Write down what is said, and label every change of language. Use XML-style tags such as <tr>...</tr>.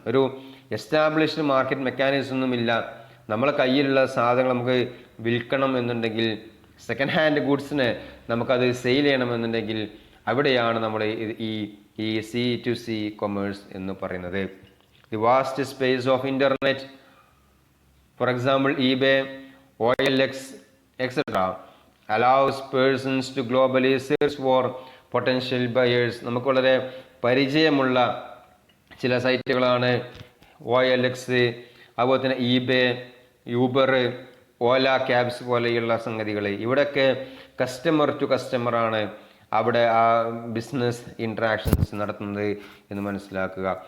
<ml>ഒരു established market mechanism ഒന്നുമില്ല. നമ്മളെ കയ്യിലുള്ള സാധനങ്ങൾ നമുക്ക് വിൽക്കണം എന്നുണ്ടെങ്കിൽ, സെക്കൻഡ് ഹാൻഡ് ഗുഡ്സിന് നമുക്കത് സെയിൽ ചെയ്യണമെന്നുണ്ടെങ്കിൽ അവിടെയാണ് നമ്മൾ ഈ C2C കൊമേഴ്സ് എന്ന് പറയുന്നത്.</ml> <en>The vast space of internet, for example eBay, OLX, etc. allows persons to globally search for potential buyers.</en> <ml>നമുക്ക് വളരെ പരിചയമുള്ള ചില സൈറ്റുകളാണ് OLX, അതുപോലെ തന്നെ eBay, യൂബർ, ഓല ക്യാബ്സ് പോലെയുള്ള സംഗതികൾ. ഇവിടെയൊക്കെ കസ്റ്റമർ ടു കസ്റ്റമറാണ് അവിടെ ആ ബിസിനസ് ഇൻട്രാക്ഷൻസ് നടത്തുന്നത് എന്ന് മനസ്സിലാക്കുക.</ml>